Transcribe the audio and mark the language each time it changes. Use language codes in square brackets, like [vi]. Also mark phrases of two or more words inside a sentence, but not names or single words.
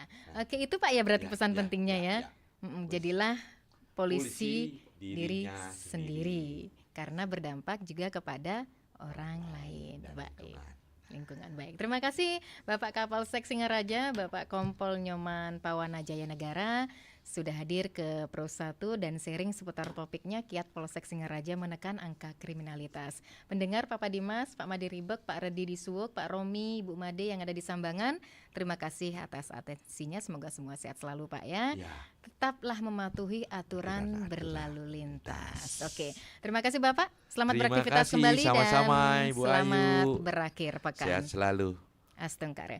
[id] Oke, itu Pak ya berarti pesan pentingnya ya. Jadilah polisi diri sendiri karena berdampak juga kepada orang lain. Baik. Lingkungan baik. Terima kasih Bapak Kapolsek Singaraja, Bapak Kompol Nyoman Pawana Jaya Negara sudah hadir ke Pro 1 dan sharing seputar topiknya kiat Polsek Singaraja menekan angka kriminalitas. Pendengar Papa Dimas, Pak Made Ribek, Pak Redi Disuwuk, Pak Romi, Bu Made yang ada di Sambangan, terima kasih atas atensinya. Semoga semua sehat selalu Pak ya. Tetaplah mematuhi aturan berlalu lintas. Oke, terima kasih Bapak. Selamat beraktivitas kembali sama-sama, dan Ibu selamat Ayu. berakhir pekan. Sehat selalu. Astengkare.